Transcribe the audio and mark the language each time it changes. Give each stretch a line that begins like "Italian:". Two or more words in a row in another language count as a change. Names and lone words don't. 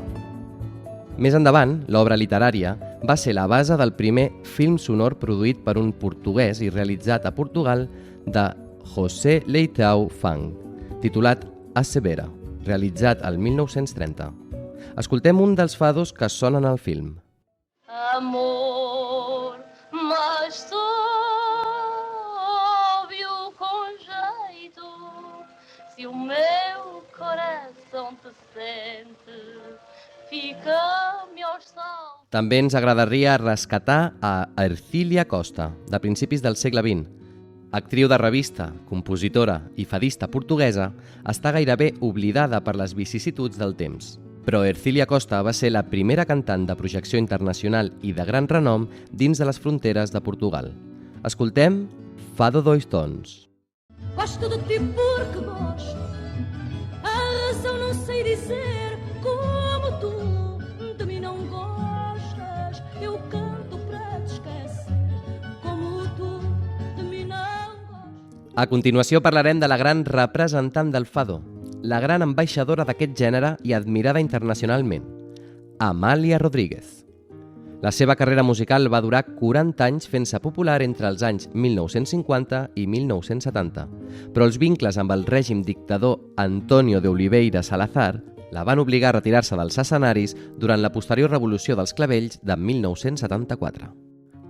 Catalan: Més endavant, l'obra literària va ser la base del primer film sonor produït per un portuguès i realitzat a Portugal de José Leitão Fang, titulat A Severa, realitzat el 1930. Escoltem un dels fados que sonen al film.
Portuguese: Amor, mas óbvio com jeito, se o meu coração te sente, fica-me aos saltos.
Catalan: També ens agradaria rescatar a Ercília Costa, de principis del segle XX. Actriu de revista, compositora i fadista portuguesa, està gairebé oblidada per les vicissituds del temps. Però Ercília Costa va ser la primera cantant de projecció internacional i de gran renom dins de les fronteres de Portugal. Escoltem Fado Dois Tons.
Portuguese: Gosto de ti porque gosto, a razão não sei dizer, como tu de mim não gostas, eu canto para te esquecer, como tu de mim não gostas.
Catalan: A continuació parlarem de la gran representant del fado, la gran ambaixadora d'aquest gènere i admirada internacionalment, Amàlia Rodríguez. La seva carrera musical va durar 40 anys fent-se popular entre els anys 1950 i 1970, però els vincles amb el règim dictador Antonio de Oliveira Salazar la van obligar a retirar-se dels escenaris durant la posterior revolució dels clavells de 1974.